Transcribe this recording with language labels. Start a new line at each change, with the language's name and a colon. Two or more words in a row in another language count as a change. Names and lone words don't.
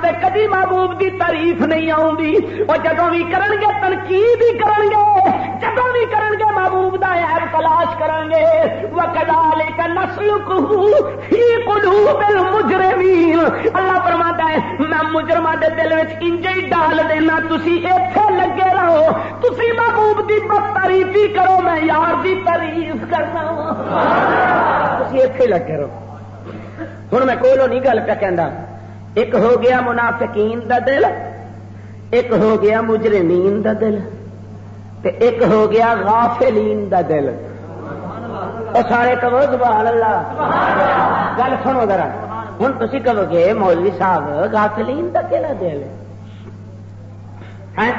Punjabi: دی محبوب دی تعریف نہیں آؤندی، وہ جدوں بھی کرن گے تنقید ہی کرن گے، جدوں بھی کرن گے محبوب دا عیب تلاش کرن گے۔
Arabic: وَكَذَلِكَ نَسْلُكُهُ فِي قُلُوبِ الْمُجْرِمِينَ،
Punjabi: اللہ فرماتا ہے میں مجرماں دے دل وچ انج ہی ڈال دینا، تسی ایتھے لگے رہو، تسی محبوب دی بد تعریفی کرو، میں یار دی تعریف کرنا، تسی ایتھے لگے رہو۔ ہن میں کولو نہیں گل پہ کہندا، ایک ہو گیا منافقین دا دل، ایک ہو گیا مجرمین دا دل، تے ایک ہو گیا غافلین دا دل۔ اور سارے کہو سبحان اللہ، گل سنو ذرا، ہن تسی کہو گے مولوی صاحب غافلین دا کیڑا دل ہے؟